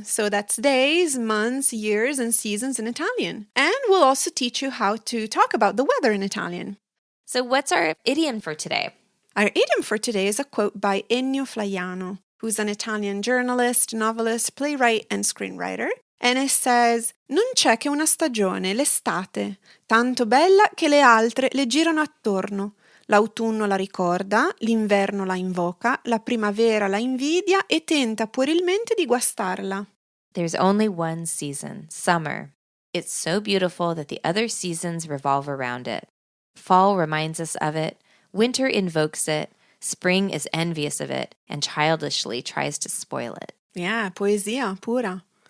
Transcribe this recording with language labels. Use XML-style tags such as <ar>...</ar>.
<en>So that's days, months, years, and seasons in Italian. And we'll also teach you how to talk about the weather in Italian. So what's our idiom for today? Our idiom for today is a quote by Ennio Flaiano, who's an Italian journalist, novelist, playwright, and screenwriter. And it says,</en> <it>non c'è che una stagione, l'estate, tanto bella che le altre le girano attorno. L'autunno la ricorda, l'inverno la invoca, la primavera la invidia e tenta puerilmente di guastarla.</it> <en>There's only one season, summer. It's so beautiful that the other seasons revolve around it. Fall reminds us of it, winter invokes it, spring is envious of it, and childishly tries to spoil it. Yeah,</en> <it>poesia pura.</it>